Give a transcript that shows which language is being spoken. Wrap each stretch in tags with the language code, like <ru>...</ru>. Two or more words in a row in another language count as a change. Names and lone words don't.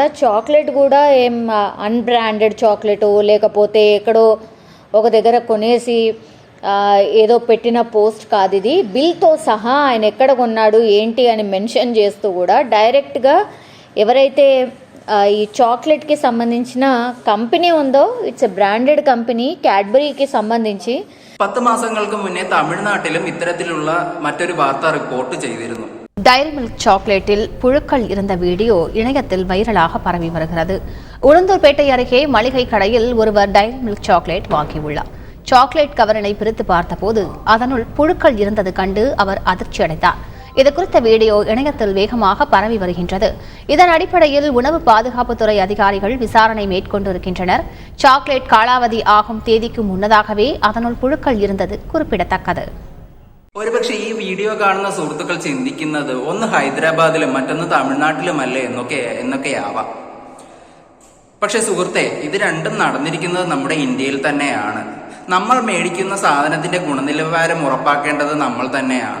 <te>చాక్లెట్ కూడా ఏం</te> <en>unbranded chocolate</en> <te>లేకపోతే ఎక్కడో ఒక దగ్గర కొనేసి ఏదో పెట్టిన పోస్ట్ కాదు ఇది. బిల్తో సహా ఆయన ఎక్కడ కొన్నాడు ఏంటి అని మెన్షన్ చేస్తూ కూడా డైరెక్ట్గా ఎవరైతే ఈ చాక్లెట్కి సంబంధించిన కంపెనీ ఉందో,</te> <en>it's a branded company,</en> <ml>കാഡ്ബറിക്ക് സംബന്ധിച്ച് 10 മാസങ്ങൾക്ക് മുന്നേ തമിഴ്നാട്ടിലും ഇത്തരത്തിലുള്ള മറ്റൊരു വാർത്ത റിപ്പോർട്ട് ചെയ്തിരുന്നു.</ml> <ta>டைரி மில்க் சாக்லேட்டில் புழுக்கள் இருந்த வீடியோ இணையத்தில் வைரலாக பரவி வருகிறது. உளுந்தூர்பேட்டை அருகே மளிகை கடையில் ஒருவர் டைரி மில்க் சாக்லேட் வாங்கியுள்ளார். சாக்லேட் கவரினை பிரித்து பார்த்தபோது அதனுள் புழுக்கள் இருந்தது கண்டு அவர் அதிர்ச்சியடைந்தார். இது குறித்த வீடியோ இணையத்தில் வேகமாக பரவி வருகின்றது. இதன் அடிப்படையில் உணவு பாதுகாப்புத்துறை அதிகாரிகள் விசாரணை மேற்கொண்டிருக்கின்றனர். சாக்லேட் காலாவதி ஆகும் தேதிக்கு முன்னதாகவே அதனுள் புழுக்கள் இருந்தது குறிப்பிடத்தக்கது.</ta> <ml>ഒരുപക്ഷെ ഈ വീഡിയോ കാണുന്ന സുഹൃത്തുക്കൾ ചിന്തിക്കുന്നത് ഒന്ന് ഹൈദരാബാദിലും മറ്റൊന്ന് തമിഴ്നാട്ടിലുമല്ലേ എന്നൊക്കെയാവാം. പക്ഷെ സുഹൃത്തെ, ഇത് രണ്ടും നടന്നിരിക്കുന്നത് നമ്മുടെ ഇന്ത്യയിൽ തന്നെയാണ്. നമ്മൾ മേടിക്കുന്ന സാധനത്തിന്റെ ഗുണനിലവാരം ഉറപ്പാക്കേണ്ടത് നമ്മൾ തന്നെയാണ്.</ml>